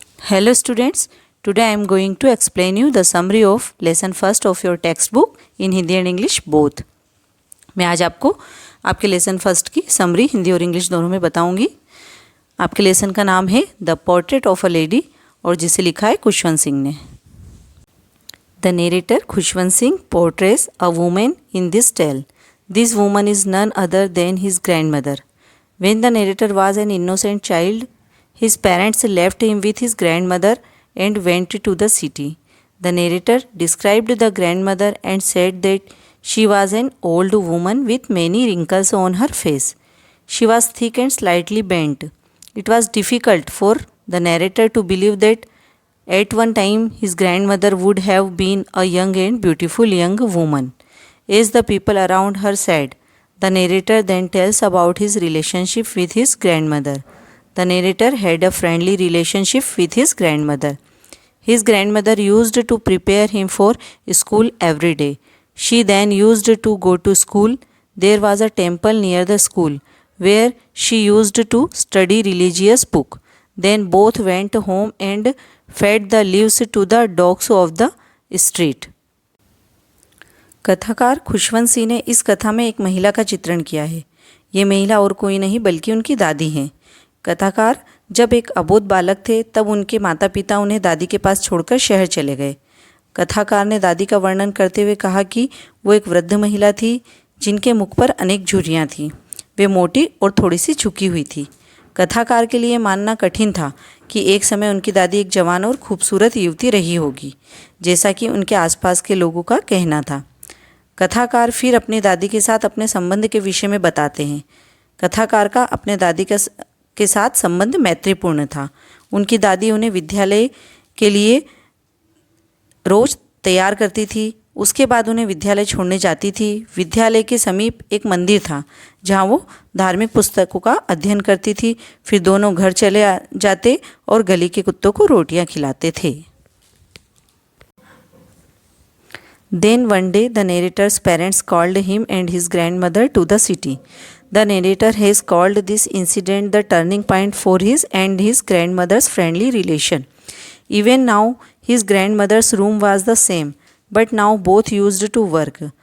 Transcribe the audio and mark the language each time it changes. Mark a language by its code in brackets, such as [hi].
[en] Hello students, today I am going to explain you the summary of lesson first of your textbook in Hindi and English both. [hi] मैं आज आपको आपके lesson first की summary Hindi और English दोनों में बताऊंगी. आपके लेसन का नाम है the portrait of a lady और जिसे लिखा है खुशवंत सिंह ने. [en] The narrator Khushwant Singh portrays a women in this tale. This woman is none other than his grandmother. When the narrator was an innocent child, his parents left him with his grandmother and went to the city. The narrator described the grandmother and said that she was an old woman with many wrinkles on her face. She was thick and slightly bent. It was difficult for the narrator to believe that at one time his grandmother would have been a young and beautiful young woman. As the people around her said, the narrator then tells about his relationship with his grandmother. The narrator had a friendly relationship with his grandmother. His grandmother used to prepare him for school every day. She then used to go to school. There was a temple near the school where she used to study religious book. Then both went home and fed the leaves to the dogs of the street. [hi] कथाकार खुशवंत सिंह ने इस कथा में एक महिला का चित्रण किया है. ये महिला और कोई नहीं बल्कि उनकी दादी हैं. कथाकार जब एक अबोध बालक थे तब उनके माता पिता उन्हें दादी के पास छोड़कर शहर चले गए. कथाकार ने दादी का वर्णन करते हुए कहा कि वो एक वृद्ध महिला थी जिनके मुख पर अनेक झुर्रियाँ थीं. वे मोटी और थोड़ी सी झुकी हुई थी. कथाकार के लिए मानना कठिन था कि एक समय उनकी दादी एक जवान और खूबसूरत युवती रही होगी, जैसा कि उनके आसपास के लोगों का कहना था. कथाकार फिर अपनी दादी के साथ अपने संबंध के विषय में बताते हैं. कथाकार का अपने दादी के साथ संबंध मैत्रीपूर्ण था. उनकी दादी उन्हें विद्यालय के लिए रोज तैयार करती थी. उसके बाद उन्हें विद्यालय छोड़ने जाती थी. विद्यालय के समीप एक मंदिर था जहाँ वो धार्मिक पुस्तकों का अध्ययन करती थी. फिर दोनों घर चले जाते और गली के कुत्तों को रोटियाँ खिलाते थे. [en] Then one day the narrator's parents called him and his grandmother to the city. The narrator has called this incident the turning point for his and his grandmother's friendly relation. Even now his grandmother's room was the same, but now both used to work.